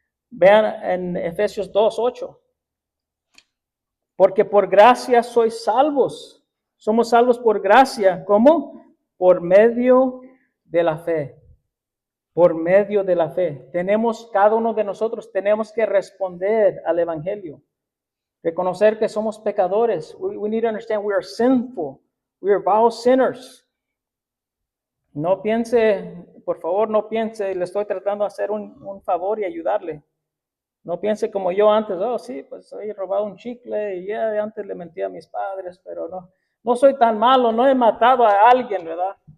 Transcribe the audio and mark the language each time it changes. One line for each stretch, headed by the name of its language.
Spanish: Vean en Efesios 2:8. Porque por gracia sois salvos. Somos salvos por gracia. ¿Cómo? Por medio de la fe. Por medio de la fe. Cada uno de nosotros tenemos que responder al Evangelio. Reconocer que somos pecadores.
English: We need to understand we are sinful. We are vile sinners.
Spanish: No piense, por favor, no piense, le estoy tratando de hacer un favor y ayudarle. No piense como yo antes, sí, pues he robado un chicle y ya antes le mentí a mis padres, pero no soy tan malo, no he matado a alguien, ¿verdad?